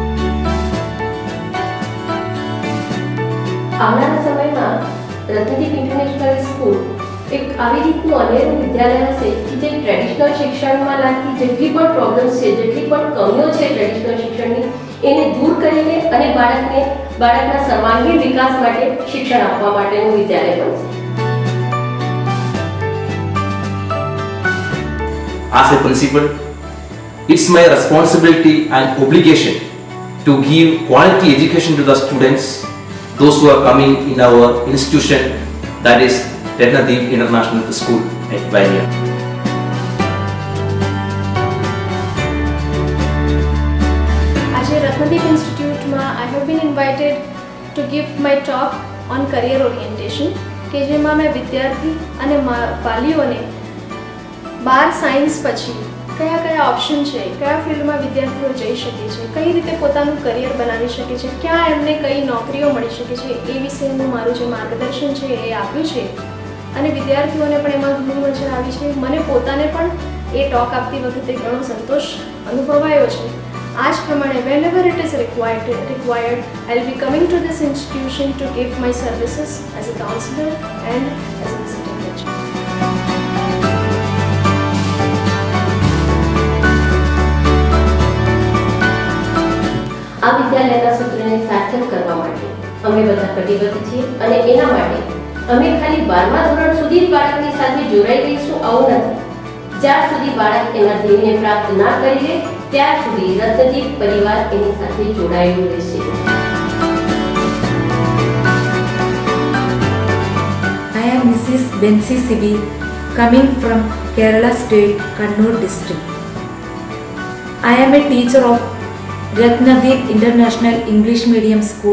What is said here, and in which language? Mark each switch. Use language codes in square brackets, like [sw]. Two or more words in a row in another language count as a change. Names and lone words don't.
[gu] આવનારા સમયમાં રત્નદીપ ઇન્ટરનેશનલ સ્કૂલ એક આવી રીતનું અનેરું વિદ્યાલય હશે કે જે ટ્રેડિશનલ શિક્ષણમાં લાગતી જેટલી પણ પ્રોબ્લેમ્સ છે, જેટલી પણ કમીઓ છે ટ્રેડિશનલ શિક્ષણની, એને દૂર કરીને અને બાળકના સર્વાંગીણ વિકાસ માટે શિક્ષણ આપવા માટેનું વિદ્યાલય બનશે. [en] As a principal, it's my responsibility and obligation to give quality education to the students, those who are coming in our institution, that is Ratnadeep International School at Baria. [gu] આજે રત્નદીપ ઇન્સ્ટિટ્યૂટમાં [en] I have been invited to give my talk on career orientation, [gu] કે જેમાં મેં વિદ્યાર્થી અને વાલીઓને 12 સાયન્સ પછી કયા કયા ઓપ્શન છે, કયા ફિલ્ડમાં વિદ્યાર્થીઓ જઈ શકે છે, કઈ રીતે પોતાનું કરિયર બનાવી શકે છે, ક્યાં એમને કઈ નોકરીઓ મળી શકે છે, એ વિશેનું મારું જે માર્ગદર્શન છે એ આપ્યું છે અને વિદ્યાર્થીઓને પણ એમાં ઘણી મજા આવી છે. મને પોતાને પણ એ ટોક આપતી વખતે ઘણો સંતોષ અનુભવાયો છે. આ જ પ્રમાણે [en] whenever it is required, I'll be coming to this institution to give my services as a counselor and as a visiting lecturer. [gu] આ વિદ્યાલયના સૂત્રને સાર્થક કરવા માટે અમે બધા કટિબદ્ધ છીએ અને એના માટે અમે ખાલી 12મા ધોરણ સુધી જ બાળકની સાથે જોડાઈ રહીશું આવું નથી. જ્યાર સુધી બાળક એના ધ્યેયને પ્રાપ્ત ના કરી લે ત્યાર સુધી રત્નદીપ પરિવાર એની સાથે જોડાયેલું રહેશે. [en] I am Mrs. Bensi Sibi, coming from Kerala State, Kannur district. I am a teacher of Ratnadeep International English Medium School.